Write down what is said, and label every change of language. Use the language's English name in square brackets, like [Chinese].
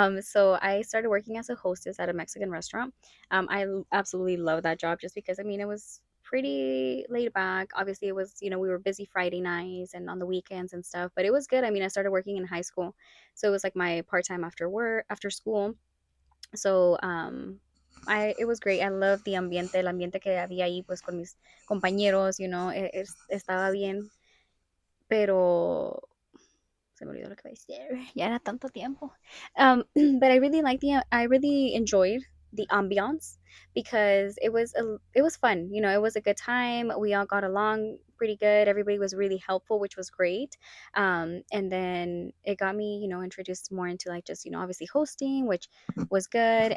[English] So I started working as a hostess at a Mexican restaurant. Absolutely love that job just because I mean it was pretty laid back. Obviously, it was we were busy Friday nights and on the weekends and stuff, but it was good. I mean, I started working in high school, so it was like my part time after school. So I it was great. I loved [Spanish] el ambiente que había ahí pues con mis compañeros. Estaba bien, pero se me olvidó lo que iba a decir. Ya era tanto tiempo. [English] But I really enjoyed the ambiance because it was fun. It was a good time. We all got along pretty good. Everybody was really helpful, which was great. And then it got me, introduced more into like just, obviously hosting, which was good.